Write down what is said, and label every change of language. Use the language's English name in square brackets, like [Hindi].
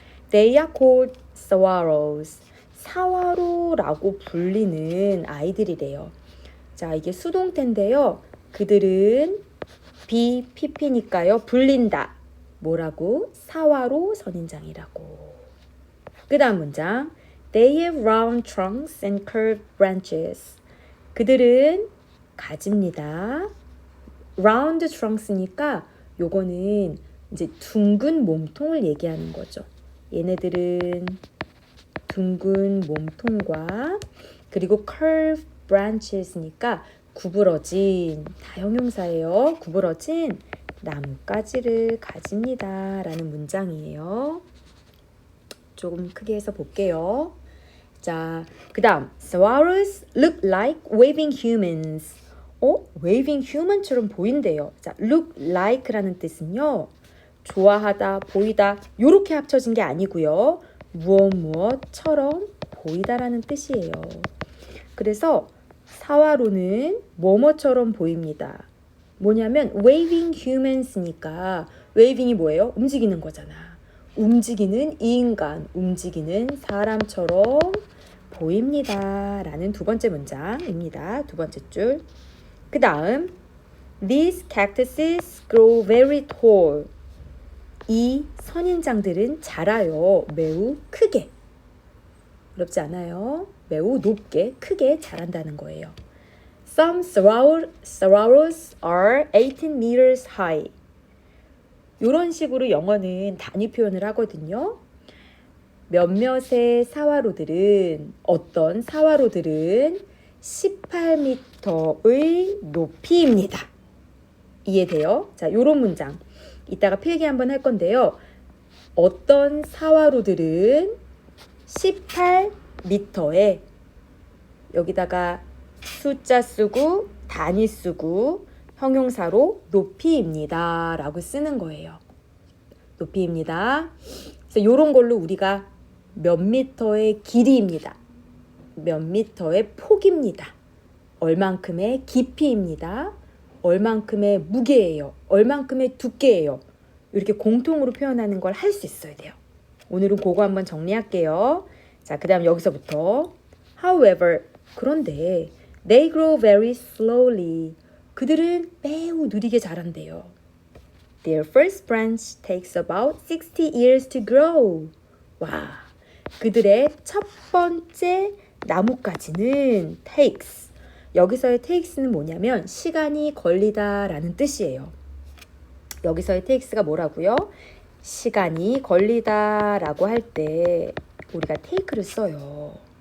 [English] They are called saguaros. [Korean] 사와로라고 불리는 아이들이래요. 자, 이게 수동태인데요. 그들은 BPP니까요. 불린다. 뭐라고? 사와로 선인장이라고. 그 다음 문장. [English] They have round trunks and curved branches. [Korean] 그들은 가집니다. round trunks니까 요거는 이제 둥근 몸통을 얘기하는 거죠. 얘네들은 둥근 몸통과 그리고 curved branches니까 구부러진, 다 형용사예요. 구부러진 나뭇가지를 가집니다. 라는 문장이에요. 조금 크게 해서 볼게요. 자, 그 다음 [English] Saguaros look like waving humans. [Korean] waving human처럼 보인대요. 자, look like라는 뜻은요. 좋아하다, 보이다 요렇게 합쳐진 게 아니고요. 무엇처럼 보이다라는 뜻이에요. 그래서 사와로는 뭐뭐처럼 보입니다. 뭐냐면 waving humans니까 waving이 뭐예요? 움직이는 거잖아. 움직이는 인간, 움직이는 사람처럼 보입니다. 라는 두 번째 문장입니다. 두 번째 줄. 그 다음 [English] These cactuses grow very tall. [Korean] 이 선인장들은 자라요. 매우 크게. 어렵지 않아요. 매우 높게, 크게 자란다는 거예요. [English] Some saguaros are 18 meters high. [Korean] 이런 식으로 영어는 단위 표현을 하거든요. 몇몇의 사와로들은, 어떤 사와로들은 18m의 높이입니다. 이해돼요? 자, 요런 문장. 이따가 필기 한번 할 건데요. 어떤 사와로들은 18m에 여기다가 숫자 쓰고 단위 쓰고 형용사로 높이입니다 라고 쓰는 거예요. 높이입니다. 그래서 이런 걸로 우리가 몇 미터의 길이입니다. 몇 미터의 폭입니다. 얼만큼의 깊이입니다. 얼만큼의 무게예요. 얼만큼의 두께예요. 이렇게 공통으로 표현하는 걸 할 수 있어야 돼요. 오늘은 그거 한번 정리할게요. 자, 그 다음 여기서부터 However, 그런데 [English] They grow very slowly. [Korean] 그들은 매우 느리게 자란대요. [English] Their first branch takes about 60 years to grow. [Korean] 와, 그들의 첫 번째 나뭇가지는 takes. 여기서의 takes는 뭐냐면 시간이 걸리다 라는 뜻이에요. 여기서의 takes가 뭐라고요? 시간이 걸리다 라고 할 때 우리가 take를 써요.